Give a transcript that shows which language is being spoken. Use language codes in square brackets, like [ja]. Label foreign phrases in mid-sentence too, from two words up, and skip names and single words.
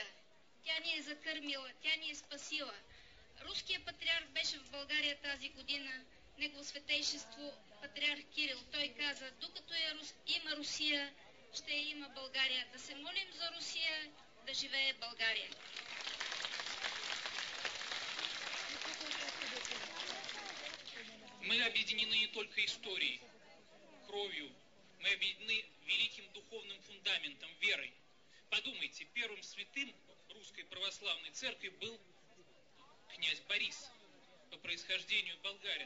[bg] Тя ни е закърмила, тя ни е спасила. Руският патриарх беше в България тази година. Негово светейшество патриарх Кирил. Той каза, докато има Русия, ще има България. Да се молим за Русия, да живее България. [ru] Мы объединены не только историей, кровью, мы объединены великим духовным фундаментом, верой. Подумайте, первым святым Русской Православной Церкви был князь Борис, по происхождению болгарин.